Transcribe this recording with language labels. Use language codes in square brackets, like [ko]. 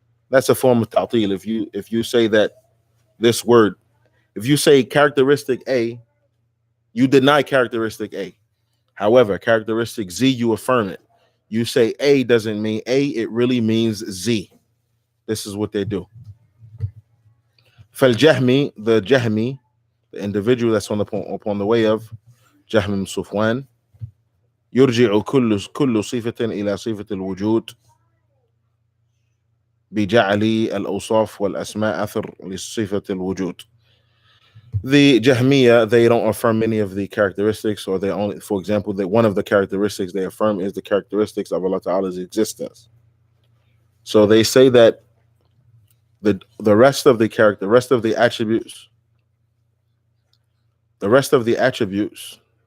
[en] That's a form of ta'til. If you say that this word, if you say characteristic A, you deny characteristic A. However, characteristic Z, you affirm it. You say A doesn't mean A, it really means Z. This is what they do. [ar] فالجهمي, [en] the Jahmi, the individual that's upon the way of Jahm ibn Sufwan, [ar] يرجع كل صفة إلى صفة الوجود بجعل الأوصاف والأسماء أثر لصفة الوجود. [en] The Jahmiya, they don't affirm many of the characteristics, or they only, for example, that one of the characteristics they affirm is the characteristics of Allah Ta'ala's existence. So they say that the rest of the attributes, the rest of the attributes